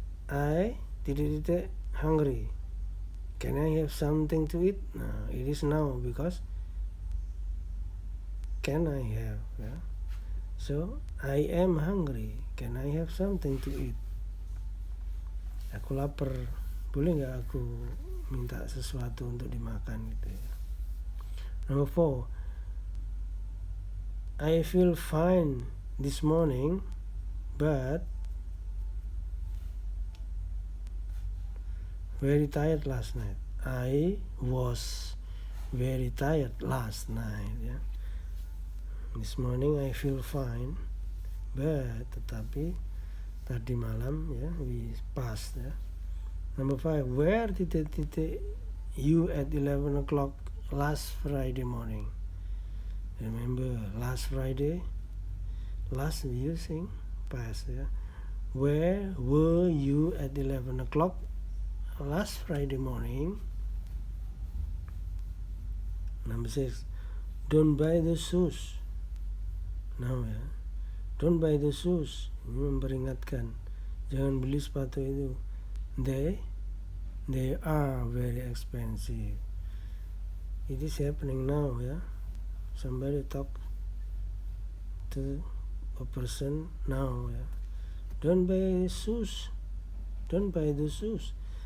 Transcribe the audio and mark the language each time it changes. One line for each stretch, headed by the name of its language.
English: I hungry. Can I have something to eat? No, it is now, because can I have? Yeah? So I am hungry. Can I have something to eat?
Indonesian: Aku lapar. Boleh nggak aku minta sesuatu untuk dimakan gitu ya.
English: Number 4. I feel fine this morning, but very tired last night. I was very tired last night. Ya. This morning I feel fine, but
Indonesian: tetapi tadi malam ya
English: we passed ya. Number 5. Where you at 11 o'clock last Friday morning? Remember last Friday? Last we using past ya. Where were you at 11 o'clock last Friday morning? Number 6. Don't buy the shoes. Now ya. Don't buy the shoes.
Indonesian: Ini memperingatkan, jangan beli sepatu itu.
English: They are very expensive. It is happening now ya. Somebody talk to a person now ya. Don't buy shoes. Don't buy the shoes.